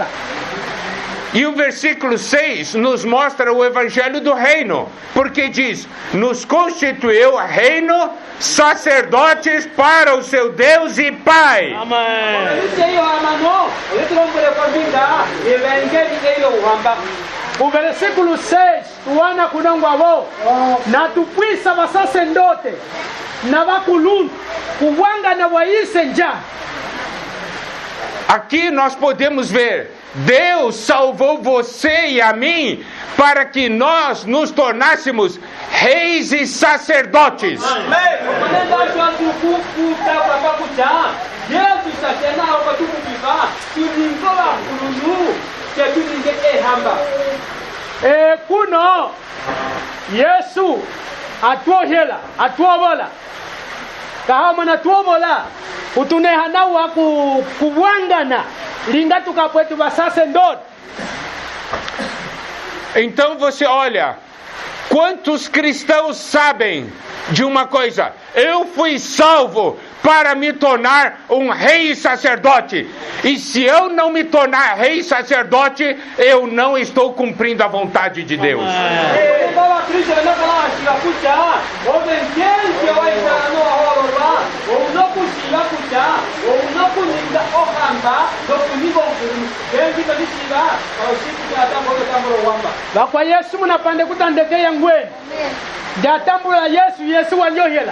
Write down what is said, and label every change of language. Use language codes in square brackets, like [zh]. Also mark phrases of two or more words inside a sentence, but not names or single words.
[pt] E o versículo 6 nos mostra o evangelho do reino, porque diz: nos constituiu reino, sacerdotes para o seu Deus e Pai. Amen. Isso aí, mano. Eu não vou convidar. Evangelho uhamba. O versículo [lue] 6 tuana kunangwavo na tupwisa vasasendote na vakulungu kuwanga na waise nja. [pt] Aqui nós podemos ver: Deus salvou você e a mim para que nós nos tornássemos reis e sacerdotes. [lue] Kuno Yesu atuohela atuovola kahama na tuovola utunehanawa kuwangana linga tukapwetu vasasendote. [pt] Então você olha, quantos cristãos sabem de uma coisa: eu fui salvo para me tornar um rei e sacerdote. E se eu não me tornar rei e sacerdote, eu não estou cumprindo a vontade de Deus. [lue] Vakwa Yesu munapande kutandekeya ngweni jatambula Yesu wanyohela